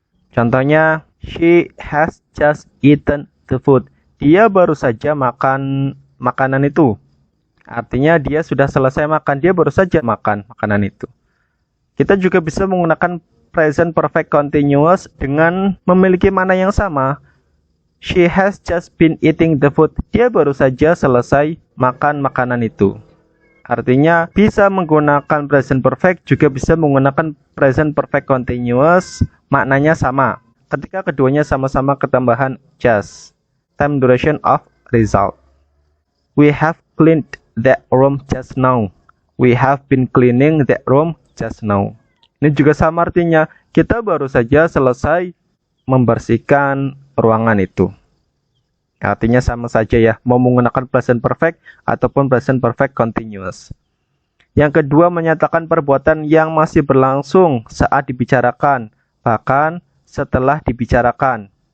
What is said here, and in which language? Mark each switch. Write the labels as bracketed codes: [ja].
[en] Contohnya, she has just eaten the food. [id] Dia baru saja makan makanan itu. Artinya dia sudah selesai makan, dia baru saja makan makanan itu. Kita juga bisa menggunakan present perfect continuous dengan memiliki makna yang sama. [en] She has just been eating the food. [id] Dia baru saja selesai makan makanan itu. Artinya bisa menggunakan present perfect, juga bisa menggunakan present perfect continuous, maknanya sama. Ketika keduanya sama-sama ketambahan just. [en] Time duration of result. We have cleaned that room just now. We have been cleaning that room just now. [id] Ini juga sama artinya, kita baru saja selesai membersihkan ruangan itu. Artinya sama saja ya, mau menggunakan present perfect ataupun present perfect continuous. Yang kedua, menyatakan perbuatan yang masih berlangsung saat dibicarakan, bahkan setelah dibicarakan.